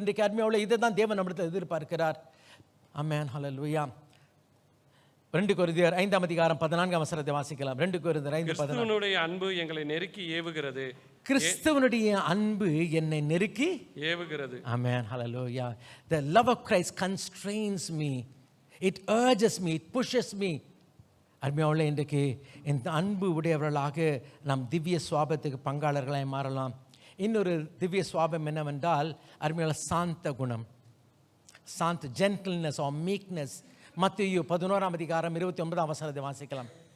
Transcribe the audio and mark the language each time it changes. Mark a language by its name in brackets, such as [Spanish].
[Tamil] இன்றைக்கு அருமையாவுல இதை தான் தேவன் நம்மிடத்தில் எதிர்பார்க்கிறார். ஆமென். ஹல்லேலூயா. 2 கொரிந்தியர் 5ஆம் அதிகாரம் 14ஆம் வசனத்தை வாசிக்கலாம். 2 கொரிந்தியர் 5:14. கிறிஸ்துவனுடைய அன்பு எங்களை நெருக்கி ஏவுகிறது. கிறிஸ்துவனுடைய அன்பு என்னை நெருக்கி ஏவுகிறது. ஆமென். ஹல்லேலூயா. [English] The love of Christ constrains me. It urges me. It pushes me. [Tamil] அருமையாவுள்ள இன்றைக்கு இந்த அன்பு உடையவர்களாக நாம் திவ்ய சுவாபத்துக்கு பங்காளர்களாக மாறலாம். இன்னொரு திவ்ய சுவாபம் என்னவென்றால் அருமையான சாந்த குணம். சாந்த, ஜென்டில்னஸ் ஆர் மீக்னஸ். மத்தேயு 11ஆம் அதிகாரம் 29ஆம் வசனத்தை வாசிக்கலாம்.